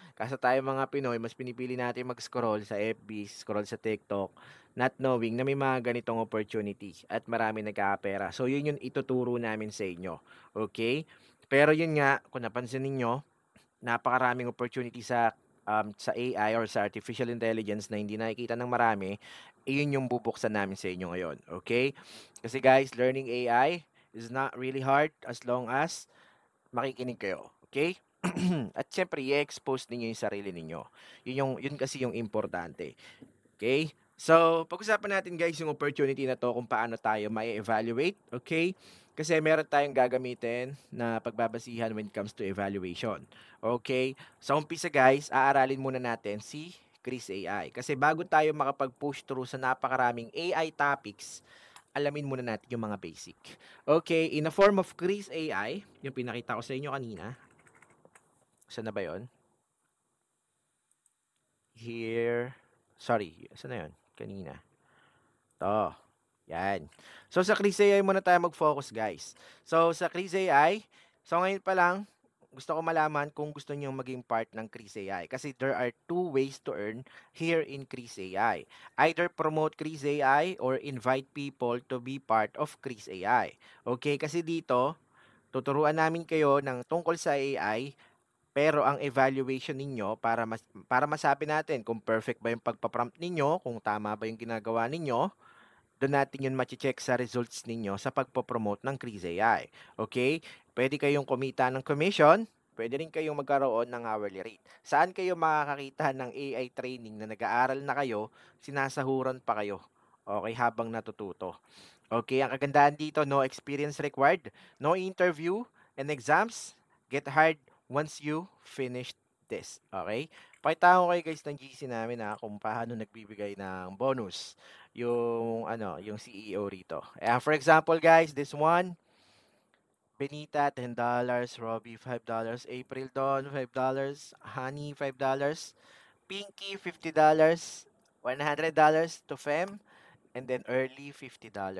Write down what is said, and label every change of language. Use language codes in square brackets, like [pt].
[tl] Kasi tayo mga Pinoy, mas pinipili natin mag-scroll sa FB, scroll sa TikTok, [en] not knowing [tl] na may mga ganitong opportunity at marami nagkakapera. So, yun yung ituturo namin sa inyo. Okay? Pero yun nga, kung napansin ninyo, napakaraming opportunity sa AI or sa artificial intelligence na hindi nakikita ng marami, iyon yung bubuksan namin sa inyo ngayon. [en] Okay? Kasi guys, learning AI is not really hard as long as [tl] makikinig kayo. Okay? At syempre, i-expose ninyo yung sarili ninyo. Yun kasi yung importante. Okay? So, pag-usapan natin guys yung opportunity na to kung paano tayo mai-evaluate. Okay? Kasi meron tayong gagamitin na pagbabasihan [en] when it comes to evaluation. [tl] Okay? Sa umpisa guys, aaralin muna natin si Chris AI. Kasi bago tayo makapag-push through sa napakaraming AI topics, alamin muna natin yung mga basic. Okay, [en] in a form of [tl] Chris AI, yung pinakita ko sa inyo kanina. Saan na ba yun? Here. Sorry, saan na yun? Kanina. To. Yan. So, sa Chris AI muna tayo mag-focus, guys. So, sa Chris AI, so ngayon pa lang, gusto ko malaman kung gusto niyo maging part ng Chris AI. [en] Kasi there are two ways to earn here in Chris AI. Either promote Chris AI or invite people to be part of Chris AI. [tl] Okay? Kasi dito, tuturuan namin kayo ng tungkol sa AI, pero ang evaluation ninyo para masabi natin kung perfect ba yung pagpa-prompt ninyo, kung tama ba yung ginagawa ninyo, doon natin yun mache-check sa results ninyo sa pagpo-promote ng Chris AI. Okay? Pwede kayong kumita ng commission, pwede rin kayong magkaroon ng hourly rate. Saan kayo makakakita ng AI training na nag-aaral na kayo, sinasahuran pa kayo? Okay, habang natututo. [en] Okay, [tl] ang kagandahan dito, [en] no experience required, no interview and exams, get hired once you finish this. Okay? [tl] Pakita ko kayo guys ng GC namin kung paano nagbibigay ng bonus yung CEO rito. [en] For example guys, this one, Benita $10, Robbie $5, April Dawn $5, Honey $5, Pinky $50, $100 to Fem, and then early $50.